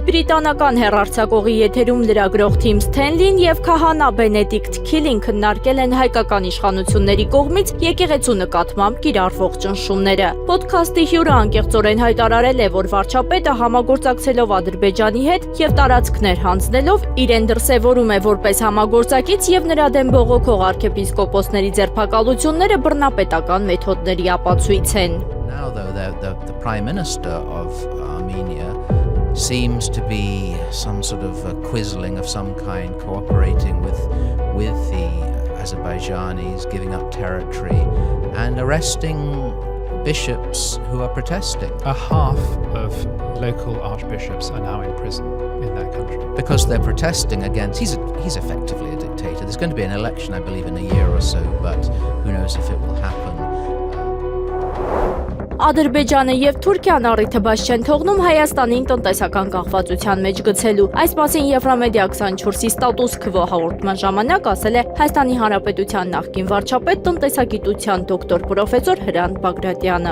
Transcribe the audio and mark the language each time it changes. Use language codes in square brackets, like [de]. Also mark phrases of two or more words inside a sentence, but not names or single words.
[hy] Բրիտանական հեռարձակողի եթերում լրագրող Թիմ Սթենլին եւ քահանա Բենեդիկտ Քիլին քննարկել են հայկական իշխանությունների կողմից եկեղեցու նկատմամբ կիրառվող ճնշումները։ Պոդքասթի հյուրը անկեղծորեն հայտարարել է, որ վարչապետը համագործակցելով Ադրբեջանի հետ եւ տարածքներ հանձնելով իրեն դրսեւորում է որպես համագործակից եւ նրա դեմ բողոքող arczepiskoposների ձերբակալությունները բռնապետական մեթոդների ապացույց են։ [en] Now, though, the Prime Minister of Armenia seems to be some sort of quizzling of some kind, cooperating with the Azerbaijanis, giving up territory and arresting bishops who are protesting. A half of local archbishops are now in prison in that country. Because they're protesting against, he's effectively a dictator. There's going to be an election, I believe, in a year or so, but who knows if it will happen. [hy] Ադրբեջանը եւ Թուրքիան առիթը բաց չեն թողնում Հայաստանին տնտեսական կախվածության մեջ գցելու։ Այս մասին Եվրամեդիա 24-ի ստատուս քվո հաղորդման ժամանակ ասել է Հայաստանի Հանրապետության նախկին վարչապետ տնտեսագիտության դոկտոր պրոֆեսոր Հրանտ Բագրատյանը։